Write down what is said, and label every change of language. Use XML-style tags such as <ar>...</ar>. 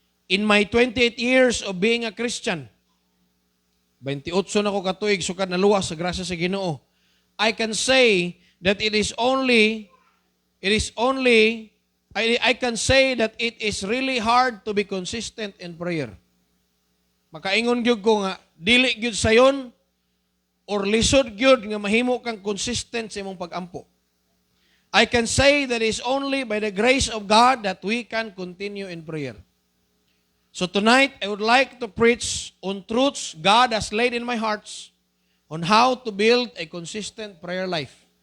<en>In my 28 years of being a Christian,</en> <ceb>28 na ko katuig sukad na luwas sa grasya sa Ginoo.</ceb> <en>I can say that I can say that it is really hard to be consistent in prayer.</en> <ceb>Makaingon gyud ko nga dili gyud sayon or lisod gyud nga mahimo kang consistent sa imong pag-ampo.</ceb> <en>I can say that it is only by the grace of God that we can continue in prayer. So tonight, I would like to preach on truths God has laid in my hearts on how to build a consistent prayer life.</en>